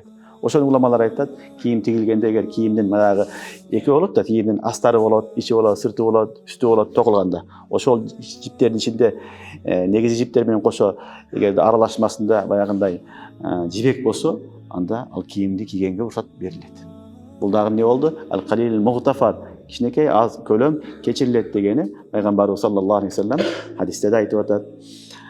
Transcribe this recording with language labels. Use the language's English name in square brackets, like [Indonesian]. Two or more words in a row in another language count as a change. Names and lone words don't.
[Kyrgyz] Ошол уламалар айтат, кийим тигилгенде эгер кийимдин баягы эки болот да, кийимдин астары болот, ичи болот, сырты болот, үстү болот токулганда, ошол жиптердин ичинде негизи жиптер менен кошо эгерде аралашмасында баягындай жибек болсо, анда ал кийимди кийгенге уруксат берилет. Бул дагы эмне болду? [Arabic] القليل مغتفر, [Kyrgyz] кичинекей аз көлөм кечирилет дегени Пайгамбарыбыз [Arabic] صلى الله عليه وسلم [Kyrgyz] хадисте айтып атат.